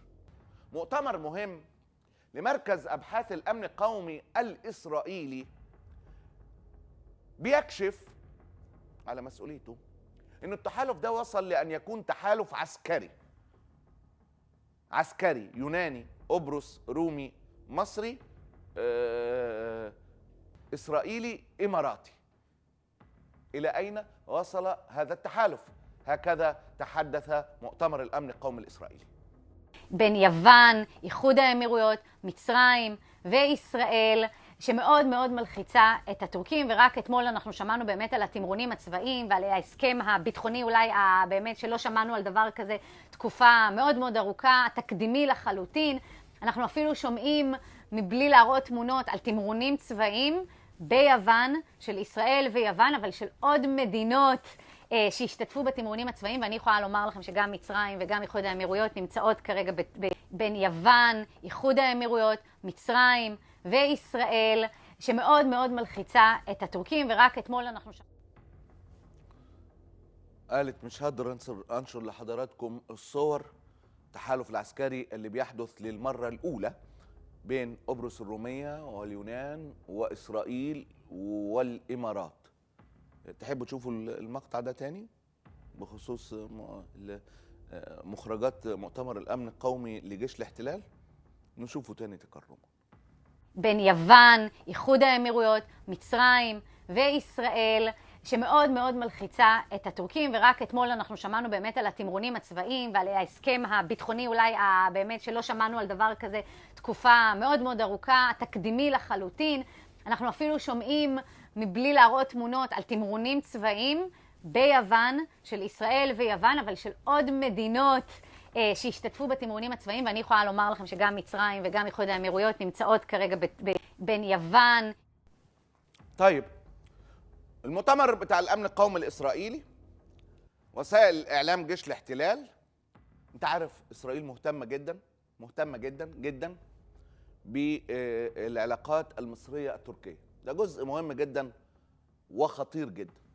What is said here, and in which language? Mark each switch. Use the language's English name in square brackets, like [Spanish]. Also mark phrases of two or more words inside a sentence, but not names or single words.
[Arabic] مؤتمر مهم لمركز أبحاث الأمن القومي الإسرائيلي بيكشف على مسؤوليته إن التحالف ده وصل لأن يكون تحالف عسكري يوناني قبرص رومي مصري إسرائيلي إماراتي. إلى أين وصل هذا التحالف؟ هكذا تحدث مؤتمر الأمن القومي الإسرائيلي. [Hebrew] בין יוון, איחוד האמירויות, מצרים וישראל, שמאוד מאוד מלחיצה את הטורקים. ורק אתמול אנחנו שמענו באמת על התמרונים הצבאיים ועל ההסכם הביטחוני, אולי באמת שלא שמענו על דבר כזה תקופה מאוד מאוד ארוכה, תקדימי לחלוטין. אנחנו אפילו שומעים מבלי להראות תמונות על תמרונים צבאיים ביוון, של ישראל ויוון, אבל של עוד מדינות שהשתתפו בתמרונים הצבאיים. ואני יכולה לומר לכם שגם מצרים וגם איחוד האמירויות נמצאות כרגע בין יוון, איחוד האמירויות, מצרים וישראל, שמאוד מאוד מלחיצה את הטורקים. ורק אתמול אנחנו [Arabic] قالت مش هقدر انشر لحضراتكم الصور التحالف العسكري اللي بيحدث للمرة الأولى بين قبرص الرومية واليونان وإسرائيل والإمارات. تحبوا تشوفوا المقطع ده تاني بخصوص مخرجات مؤتمر الأمن القومي لجيش الاحتلال؟ نشوفه تاني تكرما. [Hebrew] בין יוון, איחוד האמירויות, מצרים וישראל, שמאוד מאוד מלחיצה את הטורקים, ורק אתמול אנחנו שמענו באמת על התמרונים הצבאיים ועל ההסכם הביטחוני, אולי באמת שלא שמענו על דבר כזה תקופה מאוד מאוד ארוכה, תקדימי לחלוטין. אנחנו אפילו שומעים מבלי להראות תמונות על תמרונים צבאיים ביוון, של ישראל ויוון, אבל של עוד מדינות שהשתתפו בתמרונים הצבאיים, ואני יכולה לומר לכם שגם מצרים וגם איחוד האמירויות נמצאות כרגע בין יוון. [Arabic] طيب المؤتمر بتاع الامن القومي الاسرائيلي، وسائل اعلام جيش الاحتلال. انت عارف اسرائيل مهتمه جدا جدا بالعلاقات المصريه التركيه، ده جزء مهم جدا وخطير جدا.